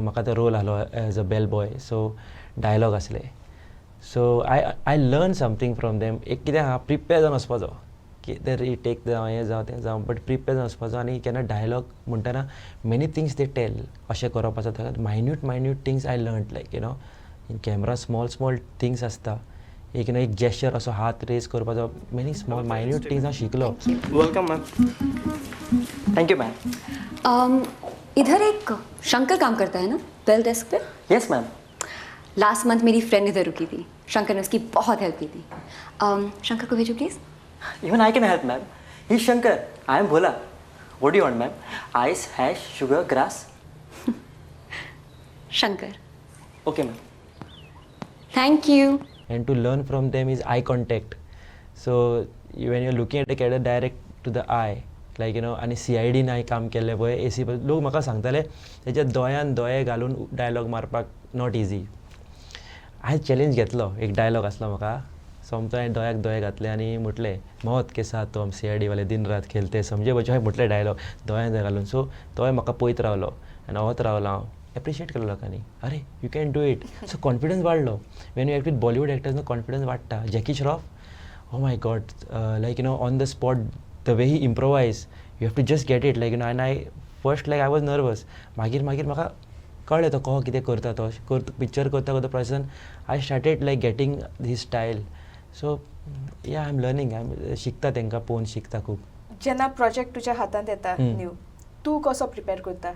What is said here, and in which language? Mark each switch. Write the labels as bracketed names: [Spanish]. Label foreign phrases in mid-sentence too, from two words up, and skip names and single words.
[Konkani] म्हाका तो रोल आहलो [English] as a bell boy so dialogue [Konkani] आसले [English] so I learn something from them [Konkani] एक कितें आहा प्रिपेर जावन वचपाचो कितें टेक जावं हें जावं तें जावं बट प्रिपेर जावन वचपाचो आनी केन्ना डायलॉग म्हणटना [English] many things they tell [Konkani] अशें करप आसा ताका [English] minute things I learn like in camera small things [Konkani] आसता एक एक जेस्चर असो हात रेज करपाचो [English] many small minute things [Konkani] हांव शिकलो [English] welcome ma'am thank you ma'am [Hindi] इधर एक शंकर काम करता है ना [English] bell desk [Hindi] पे [English] yes ma'am last month [Hindi] मेरी फ्रेंड इधर रुकी थी शंकर ने उसकी बहुत हेल्प की थी शंकर को भेजो प्लीज [English] even I can help ma'am hi Shankar I am Bhola what do you want ma'am ice hash sugar grass [Hindi] शंकर [English] okay ma'am thank you and to learn from them is eye contact so when you're looking at a character direct to the eye like [Konkani] आणि CID हांवें काम केल्लें पळय AC लोक म्हाका सांगताले तेच्या दोळ्यान दोळे घालून डायलॉग मारपाक [English] not easy [Konkani] हांवें चॅलेंज घेतलो एक डायलॉग आसलो म्हाका सोमतो हांवें दोळ्याक दोळे घातले आनी म्हटलें [Hindi] मौत के साथ तो हम CID वाले दिन रात खेलते समजे बच्चो [Konkani] हांवें म्हटलें डायलॉग दोळ्यान दोळे घालून. सो तोय म्हाका पळयत रावलो आनी वत रावलो हांव एप्रिशिएट केलो लोकांनी अरे [English] you can do it. so confidence [Konkani] वाडलो. [English] when you act with Bollywood actors न्हू कॉन्फिडन्स वाडटा. Jackie Shroff oh my god like on the spot the way he improvise you have to just get it like आनी I first like I was nervous. [Konkani] मागीर म्हाका कळ्ळें तो कहो कितें करता तो पिक्चर करता प्रोसेसान [English] I started like getting his style. so yeah I am learning [Konkani] शिकता तांकां पळोवन शिकता खूब. जेन्ना प्रोजेक्ट तुज्या हातांत येता न्यू तूं कसो प्रिपेर करता?